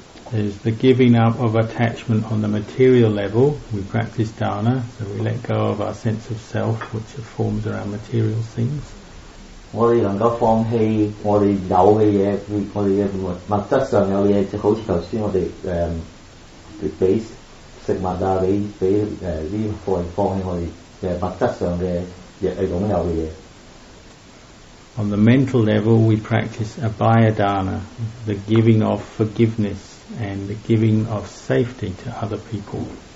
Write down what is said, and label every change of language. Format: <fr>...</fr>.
<en>There's the giving up of attachment on the material level. We practice dana, so we let go of our sense of self, which forms around material things.</en> <yue>我哋能夠放棄我哋有嘅嘢，我哋嘅物質上有嘢，就好似頭先我哋俾食物啊，俾呢個放棄我哋物質上嘅擁有嘅嘢。</yue> <en>On the mental level, we practice abhaya dana, the giving of forgiveness and the giving of safety to other people.</en>